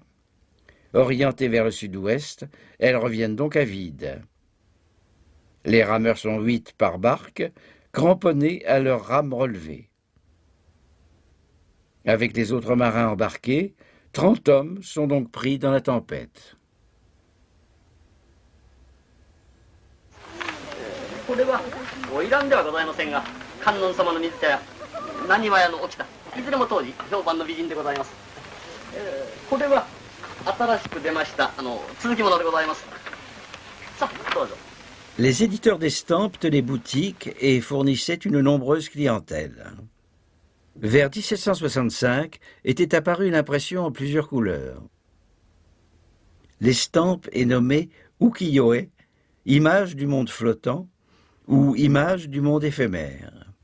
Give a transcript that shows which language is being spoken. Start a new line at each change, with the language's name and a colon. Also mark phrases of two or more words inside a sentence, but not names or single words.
French: Orientées vers le sud-ouest, elles reviennent donc à vide. Les rameurs sont 8 par barque, cramponnés à leurs rames relevées. Avec les autres marins embarqués, 30 hommes sont donc pris dans la tempête.
Japanese: これは花魁ではございませんが、観音様の水茶や浪速の沖田、いずれも当時評判の美人でございます。これは新しく出ました続きものでございます。さあどうぞ。
French: Les éditeurs d'estampes tenaient boutique et fournissaient une nombreuse clientèle. Vers 1765 était apparue une impression en plusieurs couleurs. L'estampe est nommée ukiyo-e, image du monde flottant, ou image du monde éphémère.